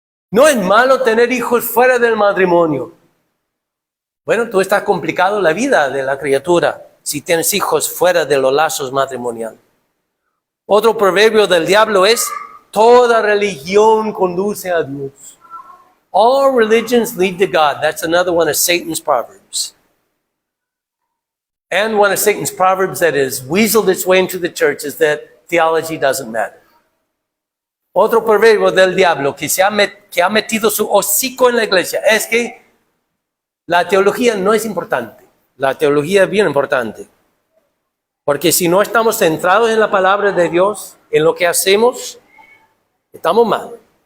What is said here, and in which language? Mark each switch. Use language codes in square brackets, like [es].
[es] No es malo tener hijos fuera del matrimonio. Bueno, tú estás complicado la vida de la criatura si tienes hijos fuera de los lazos matrimoniales. Otro proverbio del diablo es, toda religión conduce a Dios. [en] All religions lead to God. That's another one of Satan's proverbs. And one of Satan's proverbs that has weaseled its way into the church is that theology doesn't matter. [es] Otro proverbio del diablo que ha metido su hocico en la iglesia es que la teología no es importante. La teología es bien importante. Porque si no estamos centrados en la palabra de Dios, en lo que hacemos, estamos mal.